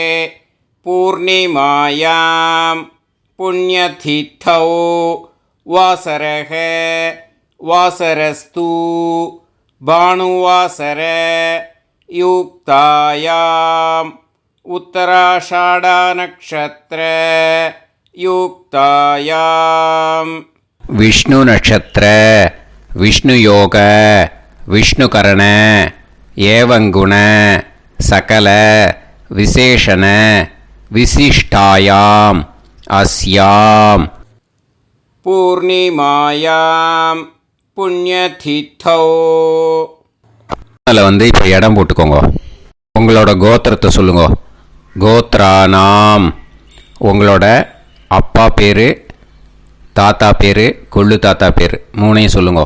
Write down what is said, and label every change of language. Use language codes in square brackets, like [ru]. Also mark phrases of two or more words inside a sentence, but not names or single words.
[sa] पूर्णिमायां पुण्यतिथौ वासरः वासरस्तु भानुवासर युक्तायाम् उत्तराषाढा नक्षत्र युक्तायाम्. विष्णु नक्षत्र विष्णु योग विष्णुकरण एवं गुण सकल विशेषण विशिष्टायाम् अस्याम् पूर्णिमायां पुण्यतिथौ. [ta] அதில் இப்போ இடம் போட்டுக்கோங்க. உங்களோட கோத்திரத்தை சொல்லுங்க. கோத்ரானாம். உங்களோட அப்பா பேர், தாத்தா பேர், கொள்ளு தாத்தா பேர் 3ஐயும் சொல்லுங்க.